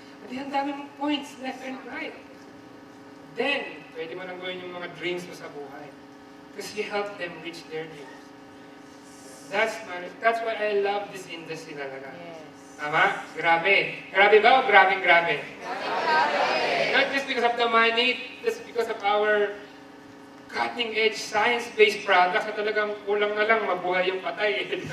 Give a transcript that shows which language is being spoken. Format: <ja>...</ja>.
<tl>At ang dami mong points, left and right. Then, pwede mo nang gawin yung mga dreams mo sa buhay.</tl> <en>Because you help them reach their dreams. That's why I love this industry talaga.</en> <tl>Yes. Tama? Grabe. Grabe ba o grabe? Grabe.</tl> <en>Not just because of the money, just because of our cutting-edge, science-based products na talagang kulang na lang mabuhay yung patay.</en>